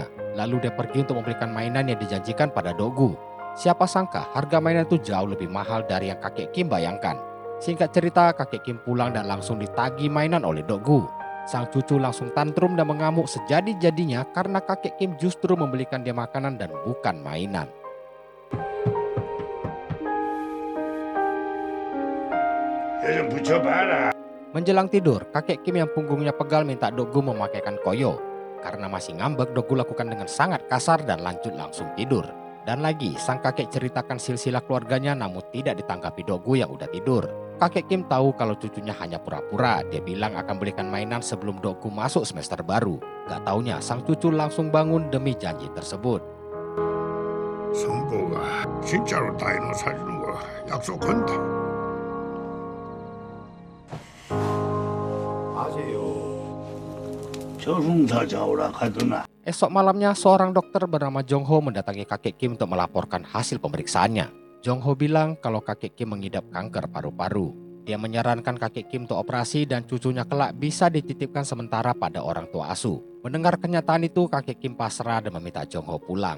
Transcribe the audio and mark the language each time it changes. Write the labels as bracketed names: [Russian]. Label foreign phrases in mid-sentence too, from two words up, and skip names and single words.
[Indonesian] Lalu dia pergi untuk membelikan mainan yang dijanjikan pada Dokgu. Siapa sangka harga mainan itu jauh lebih mahal dari yang kakek Kim bayangkan. Singkat cerita, kakek Kim pulang dan langsung ditagih mainan oleh Dokgu. Sang cucu langsung tantrum dan mengamuk sejadi-jadinya karena kakek Kim justru membelikan dia makanan dan bukan mainan. [Korean] 야 좀 붙여봐라. [Indonesian] Menjelang tidur, kakek Kim yang punggungnya pegal minta Dokgu memakaikan koyo. Karena masih ngambek, Dokgu lakukan dengan sangat kasar dan lanjut langsung tidur. Dan lagi, sang kakek ceritakan silsilah keluarganya namun tidak ditanggapi Dokgu yang udah tidur. Kakek Kim tahu kalau cucunya hanya pura-pura. Dia bilang akan belikan mainan sebelum Dokgu masuk semester baru. Gak taunya sang cucu langsung bangun demi janji tersebut. [Korean] 성복아, 진짜로 다이노 사주는 거 약속한다. 아세요. 저승사 자오라 하더나 [Indonesian] Esok malamnya, seorang dokter bernama Jongho mendatangi kakek Kim untuk melaporkan hasil pemeriksaannya. Jongho bilang kalau kakek Kim mengidap kanker paru-paru. Dia menyarankan kakek Kim untuk operasi dan cucunya kelak bisa dititipkan sementara pada orang tua asuh. Mendengar kenyataan itu, kakek Kim pasrah dan meminta Jongho pulang.